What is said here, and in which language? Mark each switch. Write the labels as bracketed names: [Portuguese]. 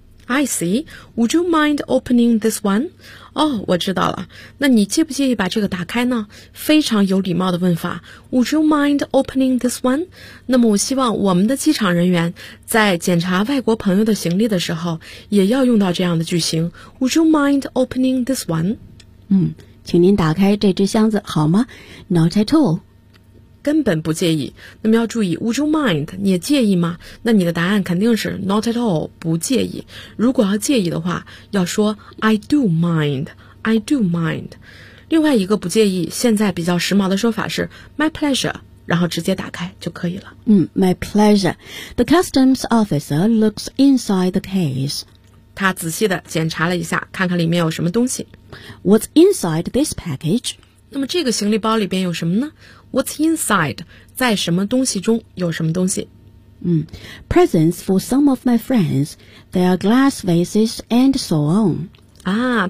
[English] I see， would you mind opening this one？ [Chinese] 哦、oh, 我知道了，那你介不介意把这个打开呢？非常有礼貌的问法， [English] would you mind opening this one？ [Chinese] 那么我希望我们的机场人员在检查外国朋友的行李的时候也要用到这样的句型， [English] would you mind opening this one？ [Chinese] 请您打开这只箱子好吗？ [English] Not at all， [Chinese] 根本不介意。那么要注意 [English] Would you mind， [Chinese] 你也介意吗？那你的答案肯定是 [English] Not at all， [Chinese] 不介意。如果要介意的话要说 [English] I do mind， I do mind。 [Chinese] 另外一个不介意现在比较时髦的说法是 [English] My pleasure， [Chinese] 然后直接打开就可以了。 [English] My pleasure。 The customs officer looks inside the case， [Chinese] 他仔细地检查了一下，看看里面有什么东西。 [English] What's inside this package？ [Chinese] 那么这个行李包里边有什么呢？ [English] What's inside， [Chinese] 在什么东西中有什么东西。 [English] Presents for some of my friends， their glass vases and so on。